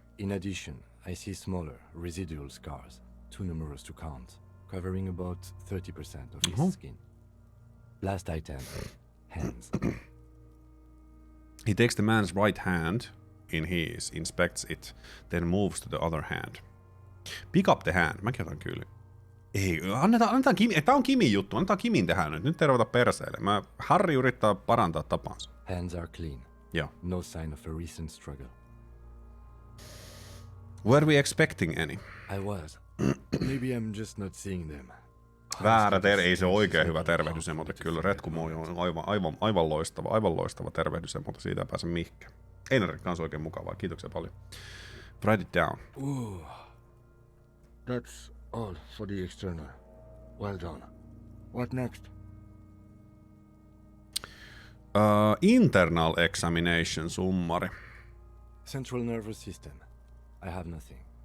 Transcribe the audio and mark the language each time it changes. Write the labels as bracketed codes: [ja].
[en] In addition, I see smaller, residual scars, too numerous to count, covering about 30% of his skin. Last item, hands. He takes the man's right hand in his, inspects it, then moves to the other hand. Pick up the hand. [fi] Mäkin otan kyllä. Ei, annetaan Kimi. Tää on Kimin juttu. Annetaan Kimin tehdä nyt. Nyt ei ruveta perseille. Harry yrittää parantaa tapansa. [en] Hands are clean. [fi] Joo. [en] No sign of a recent struggle. Were we expecting any? I was. Maybe I'm just not seeing them. [fi] Väärä ei se ole oikein hyvä tervehdysemote. Kyllä Retkumoi on aivan loistava tervehdysemote. Siitä ei pääse mihinkään. Einari kanssa oikein mukavaa. Kiitoksia paljon. [en] Write it down. That's all for the external. Well done. What next? Internal examination summary. Central nervous system. I have nothing.